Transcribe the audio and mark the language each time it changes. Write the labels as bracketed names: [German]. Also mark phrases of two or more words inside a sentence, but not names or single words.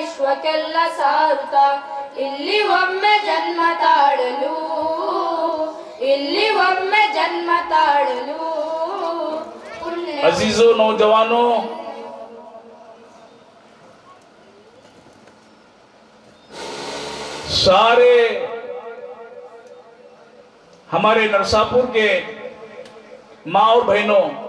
[Kannada] ಲೋಕಕ್ಕೆಲ್ಲ ಸಾರುತ್ತ ಇಲ್ಲಿ ಒಮ್ಮೆ ಜನ್ಮ ತಾಳಲು, ಇಲ್ಲಿ ಒಮ್ಮೆ ಜನ್ಮ ತಾಳಲು. [Hindi] अजीजों नौजवानों, सारे हमारे नरसापुर के माँ और बहनों,